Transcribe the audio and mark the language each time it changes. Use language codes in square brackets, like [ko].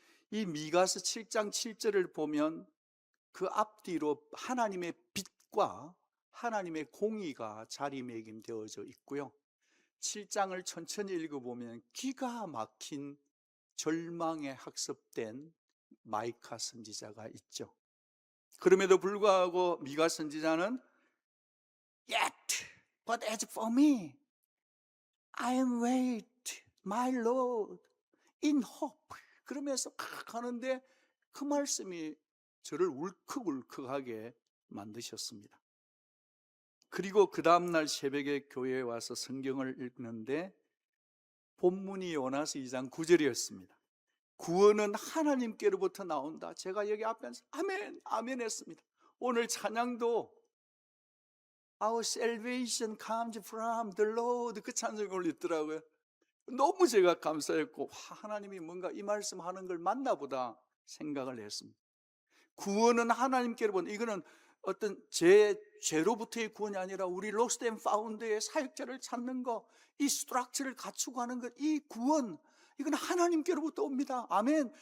[ko] 이 미가서 7장 7절을 보면 그 앞뒤로 하나님의 빛과 하나님의 공의가 자리매김되어져 있고요. 7장을 천천히 읽어보면 기가 막힌 절망에 학습된 마이카 선지자가 있죠. 그럼에도 불구하고 미가 선지자는 [en] Yet, but as for me, I am wait, my Lord, in hope. [ko] 그러면서 하는데 그 말씀이 저를 울컥울컥하게 만드셨습니다. 그리고 그 다음날 새벽에 교회에 와서 성경을 읽는데 본문이 요나서 2장 9절이었습니다. 구원은 하나님께로부터 나온다. 제가 여기 앞에서 아멘, 아멘 했습니다. 오늘 찬양도 [en] Our salvation comes from the Lord, [ko] 그 찬송을 올렸더라고요. 너무 제가 감사했고, 하나님이 뭔가 이 말씀하는 걸 맞나 보다 생각을 했습니다. 구원은 하나님께로부터, 이거는 어떤 제 죄로부터의 구원이 아니라 우리 로스트 앤 파운드의 사역자를 찾는 거, 이 스트럭처를 갖추고 하는 것, 이 구원, 이건 하나님께로부터 옵니다. 아멘.